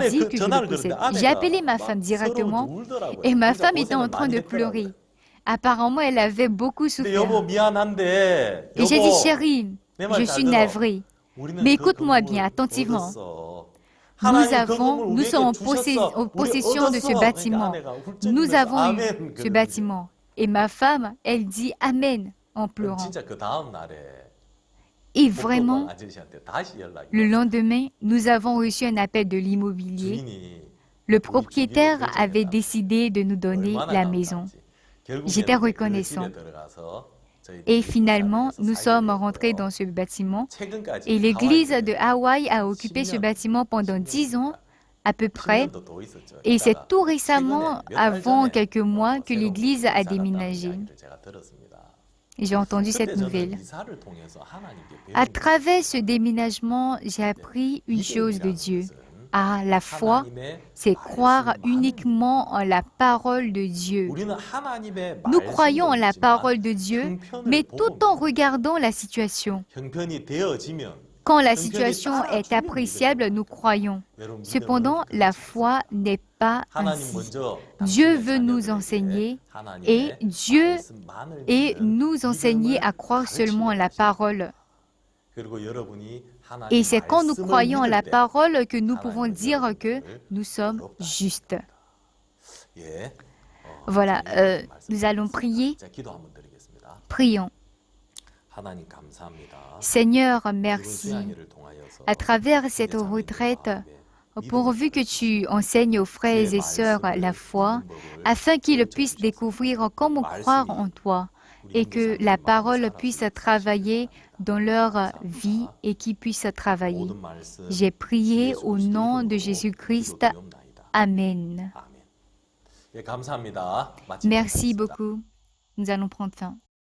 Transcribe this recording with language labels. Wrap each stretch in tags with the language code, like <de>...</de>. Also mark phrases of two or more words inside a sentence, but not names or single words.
<ko>아내</ko> <fr>dit</fr> <ko>그</ko> <fr>que je</fr> <ko>전화를</ko> <fr>le possède.</fr> <ko>걸었는데</ko> <fr>J'ai</fr> <ko>아내가</ko> <fr>appelé ma</fr> <ko>막</ko> <fr>femme</fr> <ko>서러운지</ko> <fr>directement</fr> <ko>울더라고요.</ko> <fr>et ma</fr> <ko>진짜</ko> <fr>femme était en</fr> <ko>고생을</ko> <fr>train</fr> <ko>많이</ko> <fr>de</fr> <ko>했더라고요.</ko> <fr>pleurer. Apparemment, elle avait beaucoup</fr> <ko>근데 여보</ko> <fr>souffert.</fr> <ko>미안한데</ko> <fr>Et j'ai dit,</fr> <ko>여보</ko> <fr>chérie,</fr> <ko>내 말</ko> <fr>je</fr> <ko>잘</ko> <fr>suis</fr> <ko>들어.</ko> <fr>navrée.</fr> <ko>우리는</ko> <fr>Mais</fr> <ko>그</ko> <fr>écoute-moi</fr> <ko>건물을</ko> <fr>bien, attentivement.</fr> <ko>얻었어.</ko> <fr>Nous</fr> <ko>하나님 그 건물을</ko> <fr>nous sommes</fr> <ko>우리에게</ko> <fr>en</fr> <ko>주셨어.</ko> <fr>en</fr> <ko>우리</ko> <fr>possession de ce</fr> <ko>얻었어.</ko> <fr>bâtiment.</fr> <ko>그러니까 아내가</ko> <fr>Nous</fr> <ko>훌쩍이면서</ko> <fr>avons eu</fr> <ko>아멘</ko> <fr>ce</fr> <ko>그러는데.</ko> <fr>bâtiment. Et ma femme, elle dit Amen en</fr> <ko>그럼</ko> <fr>pleurant.</fr> <ko>진짜 그 다음 날에</ko> <fr>Et</fr> <ko>목도관</ko> <fr>vraiment,</fr> <ko>아저씨한테 다시 연락이</ko> <fr>le</fr> <ko>왔어요.</ko> <fr>lendemain, nous avons reçu un appel de l'immobilier.</fr> <ko>주인이</ko> <fr>Le propriétaire avait décidé de nous donner</fr> <ko>얼마나</ko> <fr>la maison.</fr> <ko>감사한지. 결국에는</ko> <fr>J'étais</fr> <ko>이제 그</ko> <fr>reconnaissant.</fr> <ko>집에 들어가서 저희들이</ko> <fr>Et finalement,</fr> <ko>이사를</ko> <fr>nous</fr> <ko>해서</ko> <fr>sommes</fr> <ko>살게</ko> <fr>rentrés</fr> <ko>됐고요.</ko> <fr>dans ce bâtiment.</fr> <ko>최근까지</ko> <fr>Et l'église</fr> <ko>하와이에</ko> <fr>de Hawaï a occupé ce</fr> <ko>10년,</ko> <fr>bâtiment pendant 10 ans,</fr> <ko>10년입니다.</ko> <fr>à peu près.</fr> <ko>10년도 더 있었죠.</ko> <fr>Et c'est</fr> <ko>있다가</ko> <fr>tout récemment,</fr> <ko>최근에 몇달</ko> <fr>avant</fr> <ko>전에</ko> <fr>quelques mois, que</fr> <ko>새로운</ko> <fr>l'église</fr> <ko>곳으로</ko> <fr>a</fr> <ko>이사 갔다는</ko> <fr>déménagé.</fr> <ko>이야기를 제가 들었습니다.</ko> <fr>Et j'ai entendu</fr> <ko>그때</ko> <fr>cette</fr> <ko>저는</ko> <fr>nouvelle.</fr> <ko>이사를 통해서 하나님께</ko> <fr>À</fr> <ko>배운</ko> <fr>travers ce déménagement, j'ai appris une chose de Dieu. Ah, la foi,</fr> <ko>하나님의</ko> <fr>c'est croire</fr> <ko>말씀만을</ko> <fr>uniquement en la parole de Dieu.</fr> <ko>우리는 하나님의</ko> <fr>Nous</fr> <ko>말씀도</ko> <fr>croyons en la</fr> <ko>있지만</ko> <fr>parole de Dieu,</fr> <ko>형편을</ko> <fr>mais</fr> <ko>보고</ko> <fr>tout en regardant la situation.</fr> <ko>형편이 되어지면</ko> <fr>Quand la situation est appréciable, nous croyons.</fr> <ko>여러분</ko> <fr>Cependant,</fr> <ko>믿음은</ko> <fr>la</fr> <ko>그렇지</ko> <fr>foi n'est pas</fr> <ko>하나님</ko> <fr>ainsi.</fr> <ko>먼저</ko> <fr>Dieu</fr> <ko>당신의</ko> <fr>veut nous</fr> <ko>자녀들에게</ko> <fr>enseigner</fr> <ko>하나님의</ko> <fr>et Dieu</fr> <ko>말씀만을</ko> <fr>et</fr> <ko>믿는</ko> <fr>nous enseigner à</fr> <ko>믿음을</ko> <fr>croire seulement en la</fr> <ko>가르치는</ko> <fr>parole.</fr> <ko>그리고 여러분이 하나님</ko> <fr>Et c'est quand nous</fr> <ko>말씀을</ko> <fr>croyons en la</fr> <ko>믿을 때</ko> <fr>parole que nous pouvons</fr> <ko>하나님은</ko> <fr>dire que</fr> <ko>여러분을</ko> <fr>nous sommes</fr> <ko>의롭다</ko> <fr>justes.</fr> <ko>예.</ko> <fr>Voilà,</fr> <ko>저희 말씀</ko> <fr>nous allons</fr> <ko>드리겠습니다.</ko> <fr>prier.</fr> <ko>자, 기도 한번 드리겠습니다.</ko> <fr>Prions.</fr> <ko>하나님 감사합니다.</ko> <fr>Seigneur,</fr> <ko>이번</ko> <fr>merci.</fr> <ko>수양회를 통하여서</ko> <fr>À travers</fr> <ko>우리</ko> <fr>cette</fr> <ko>자매들의</ko> <fr>retraite,</fr> <ko>마음에</ko> <fr>pourvu que tu enseignes aux frères et sœurs la foi, afin qu'ils puissent découvrir comment croire en toi et que la parole puisse travailler dans leur vie et qu'ils puissent travailler.</fr> <ko>모든 말씀</ko> <fr>J'ai prié</fr> <ko>예수</ko> <fr>au</fr> <ko>그리스도</ko> <fr>nom de</fr> <ko>이름으로</ko> <fr>Jésus-Christ.</fr> <ko>기도드리옵나이다.</ko> <fr>Amen.</fr> <ko>아멘. 예, 감사합니다.</ko> <fr>Merci</fr> <ko>마치겠습니다.</ko> <fr>beaucoup. Nous allons prendre fin.</fr>